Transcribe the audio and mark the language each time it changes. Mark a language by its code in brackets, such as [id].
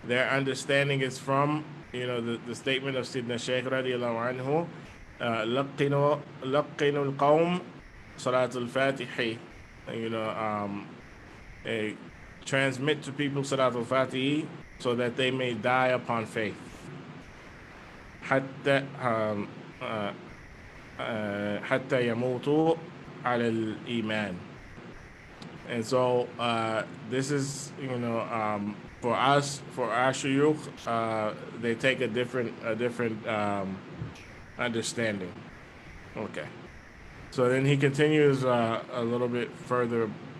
[en] understanding is from the statement of Sidna Shaykh radiallahu anhu, [ar] لقنوا القوم صلاة الفاتحة, [en] transmit to people Salat al-Fatihi so that they may die upon faith. [ar] حتى حتى يموتوا على الإيمان. [en] And so this is, for us, for our shuyukh, they take a different understanding. Okay. So then he continues a little bit further.